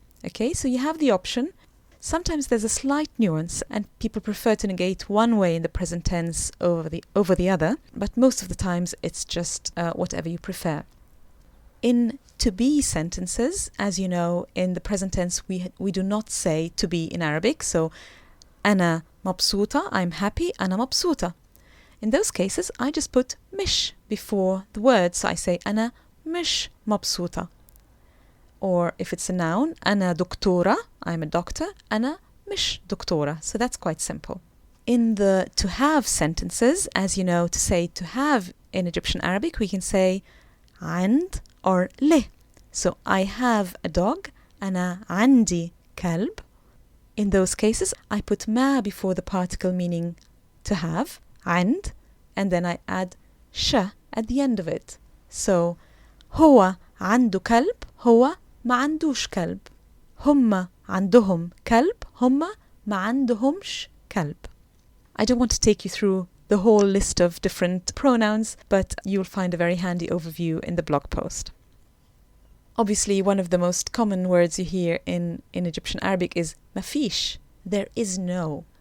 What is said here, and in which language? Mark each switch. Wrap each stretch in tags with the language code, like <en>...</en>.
<en>Okay, so you have the option. Sometimes there's a slight nuance and people prefer to negate one way in the present tense over the other, but most of the times it's just whatever you prefer. In to be sentences, as you know, in the present tense we do not say to be in Arabic.</en> <ar>So أنا مبسوطة,</ar> <en>I'm happy,</en> <ar>أنا مبسوطة.</ar> <en>In those cases, I just put مش before the word. So I say</en> <ar>أنا مش مبسوطة.</ar> <en>Or if it's a noun,</en> <ar>أنا دكتورة,</ar> <en>I'm a doctor,</en> <ar>أنا مش دكتورة.</ar> <en>So that's quite simple. In the to have sentences, as you know, to say to have in Egyptian Arabic, we can say عند or له. So I have a dog,</en> <ar>أنا عندي كلب.</ar> <en>In those cases, I put ما before the particle meaning to have, عند, and then I add ش at the end of it.</en> <ar>So هو عنده كلب, هو ما عندوش كلب. هم عندهم كلب, هم ما عندهمش كلب.</ar> <en>I don't want to take you through the whole list of different pronouns, but you'll find a very handy overview in the blog post. Obviously, one of the most common words you hear in Egyptian Arabic is مفيش. There is no.</en>